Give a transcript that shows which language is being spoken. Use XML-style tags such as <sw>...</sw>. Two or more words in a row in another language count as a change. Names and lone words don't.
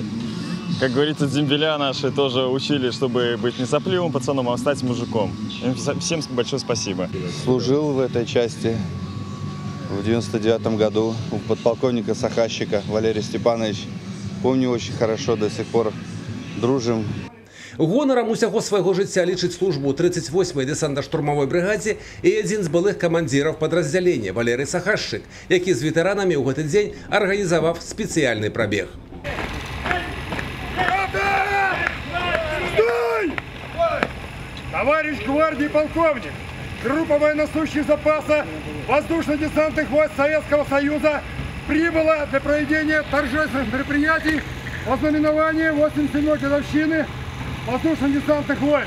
<ru>Как говорится, дембеля наши тоже учили, чтобы быть не сопливым пацаном, а стать мужиком. Им всем большое спасибо. Служил в этой части в 99-м году у подполковника Сахащика Валерий Степанович. Помню очень хорошо, до сих пор дружим.</ru> <be>Гонором усяго свайго жыцця лічыць службу 38-й</be> <ru>десантно-штурмовой бригаде</ru> <be>і адзін з былых камандзіраў падраздзялення Валерий Сахашчык, які з ветэранамі ў гэты дзень арганізаваў спецыяльны прабег.</be> <ru>Товарищ гвардии полковник, группа военнослужащих запаса воздушно-десантных войск Советского Союза прибыла для проведения торжественных мероприятий во знаменование 87-й годовщины воздушно-десантных войск.</ru>